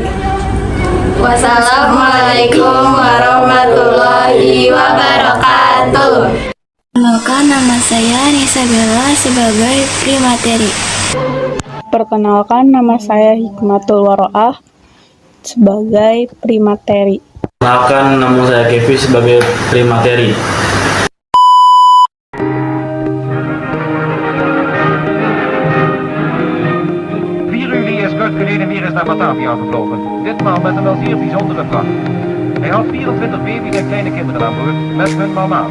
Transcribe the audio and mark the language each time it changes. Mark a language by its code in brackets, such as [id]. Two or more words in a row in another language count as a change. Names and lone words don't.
[ar] والسلام عليكم ورحمة الله وبركاته. [id] Perkenalkan, nama saya Nisa Bella sebagai primateri. Perkenalkan, nama saya Hikmatul Waro'ah sebagai primateri. Perkenalkan, nama saya Kevi sebagai primateri. [nl] Is kort geleden weer eens naar Batavia gevlogen. Ditmaal met een wel zeer bijzondere vracht. Hij had 24 baby's en kleine kinderen aan boord met hun mama's.